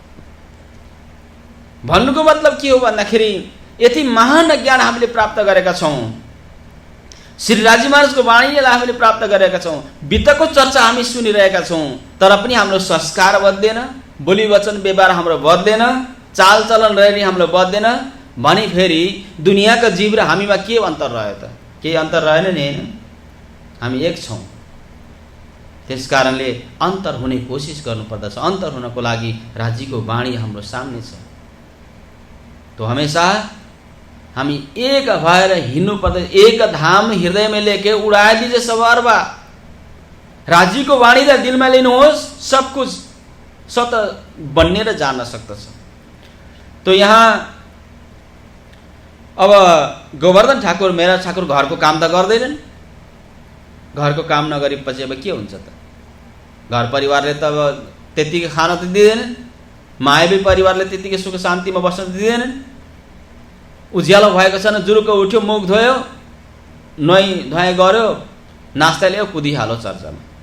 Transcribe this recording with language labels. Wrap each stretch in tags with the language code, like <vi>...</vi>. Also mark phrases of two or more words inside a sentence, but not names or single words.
<ne>भन्नुको मतलब के हो भन्दाखेरि यति महान ज्ञान हामीले प्राप्त गरेका छौँ, श्री राजी महाराजको वाणीलाई हामीले प्राप्त गरेका छौँ, वित्तको चर्चा हामी सुनिरहेका छौँ, तर पनि हाम्रो संस्कार बद्दैन, बोली वचन व्यवहार हाम्रो बद्दैन, चालचलन रहने हाम्रो बद्दैन भने फेरि दुनियाँका जीव र हामीमा के अन्तर रह्यो त? केही अन्तर रहेन नि, होइन? हामी एक छौँ। त्यस कारणले अन्तर हुने कोसिस गर्नुपर्दछ। अन्तर हुनको लागि राज्यको वाणी हाम्रो सामने छ। तो हमेशा हामी एक भएर हिँड्नु पर्दछ।</ne> <hi>एक धाम हृदय में लेके उड़ा दीजिए सब अरबा।</hi> <ne>राज्यको वाणीलाई दिलमा लिनुहोस्, सब कुछ स्वत बन्ने र जान सक्दछ। तो यहाँ अब गोवर्धन ठाकुर मेरा ठाकुर घरको काम त गर्दैनन्। घरको काम नगरेपछि अब के हुन्छ त? घर परिवारले त अब त्यतिकै खान त दिँदैनन्, मायावी परिवारले त्यतिकै सुख शान्तिमा बस्न दिँदैनन्। उज्यालो भएको छ न, जुरुक्क उठ्यो, मुख धोयो, नुहाइ धुवाइ गर्यो, नास्ता ल्यायो, कुदिहाल्यो चर्चामा।</ne>